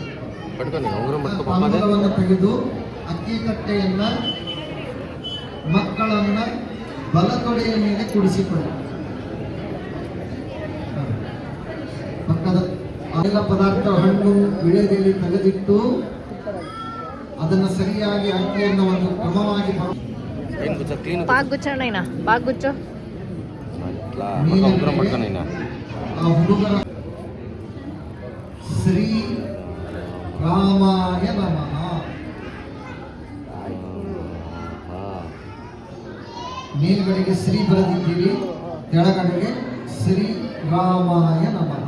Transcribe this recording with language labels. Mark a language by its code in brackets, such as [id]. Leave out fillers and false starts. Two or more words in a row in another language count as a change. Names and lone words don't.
[kn] ಅಂಗುರವನ್ನು ತೆಗೆದು ಅಕ್ಕಿ ತಟ್ಟೆಯನ್ನ ಮಕ್ಕಳನ್ನ ಬಲತೊಡೆಯ ಮೇಲೆ ಕೂಡಿಸಿಕೊಳ್ಳಿ. ಪಕ್ಕದ ಎಲ್ಲ ಪದಾರ್ಥ ಹಣ್ಣು ವಿಳೆದೆಲೆ ತೆಗೆದಿಟ್ಟು ಅದನ್ನು ಸರಿಯಾಗಿ ಅಕ್ಕಿಯನ್ನು ಒಂದು ಕ್ರಮವಾಗಿ [te] బాగా కూర్చోండి అయినా బాగా కూర్చో. [kn] ಉಗ್ರ ಮಾಡ್ತಾನೆ ಆ ಹುಡುಗರ [sa] ಶ್ರೀ ರಾಮಾಯ ನಮಃ. [kn] ಮೇಲ್ಗಡೆಗೆ ಶ್ರೀ ಬರೆದಿದ್ದೀರಿ, ಕೆಳಗಡೆಗೆ [sa] ಶ್ರೀ ರಾಮಾಯ ನಮಃ.